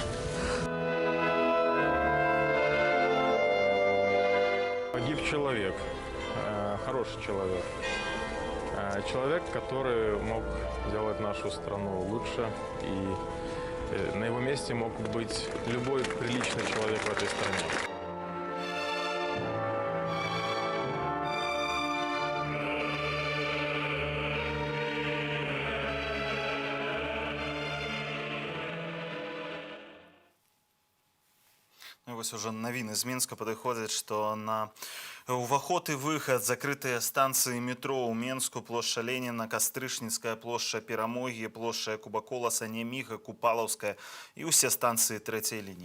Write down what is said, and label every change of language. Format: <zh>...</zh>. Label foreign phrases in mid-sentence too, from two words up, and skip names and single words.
<ru>Погиб человек, хороший человек. Человек, который мог сделать нашу страну лучше, и на его месте мог быть любой приличный человек в этой стране.</ru> <be>Вось уже навіны з Мінска падыходзяць, што на уваход і выхад закрытыя станцыі метро ў Менску, плошча Леніна, Кастрычніцкая, плошча Перамогі, плошча Кубаколаса, Неміга, Купалаўская і ўсе станцыі трэцяй лініі.</be>